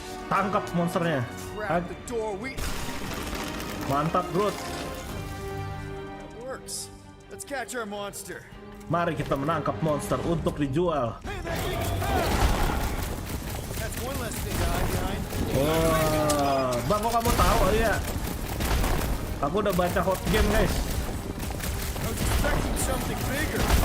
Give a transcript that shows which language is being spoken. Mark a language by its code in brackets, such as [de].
[id] Tangkap monsternya. [en] Grab the door. [id] Mantap Groot. [en] That works. Let's catch our monster. [id] Mari kita menangkap monster untuk dijual. [en] That's one less thing to hide behind. [id] Wah, Bang, kok kamu tahu ya? Aku udah baca hot game guys. [en] I was expecting something bigger.